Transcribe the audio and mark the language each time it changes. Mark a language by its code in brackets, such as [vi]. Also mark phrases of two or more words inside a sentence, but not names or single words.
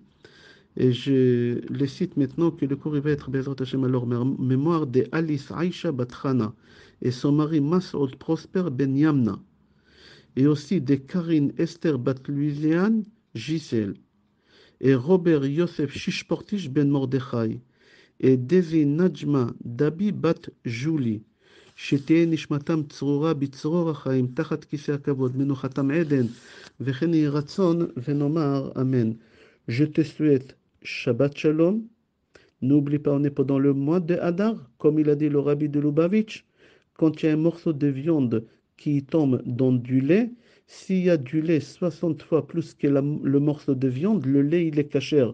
[fr] Et je les cite maintenant que le cours il va être [he] בעזרת השם [fr] à leur mémoire de Alice Aisha Batrana et son mari Masoud Prosper Ben Yamna. Et aussi de Karine Esther Bat Louisiane Gisèle. Et Robert Yosef Shishportish Ben Mordechai. Et Daisy Najma Dabi Bat Julie. [he] שתהיה נשמתם צרורה בצרור החיים, תחת כיסא הכבוד, מנוחתם עדן, וכן יהי רצון, ונאמר אמן. [fr] Je te souhaite [he] שבת שלום. [fr] N'oublie pas, on est pendant le mois de Hadar, comme il a dit le rabbi de Lubavitch, quand il y a un morceau de viande qui tombe dans du lait, s'il y a du lait 60 fois plus que le morceau de viande, le lait il est kasher.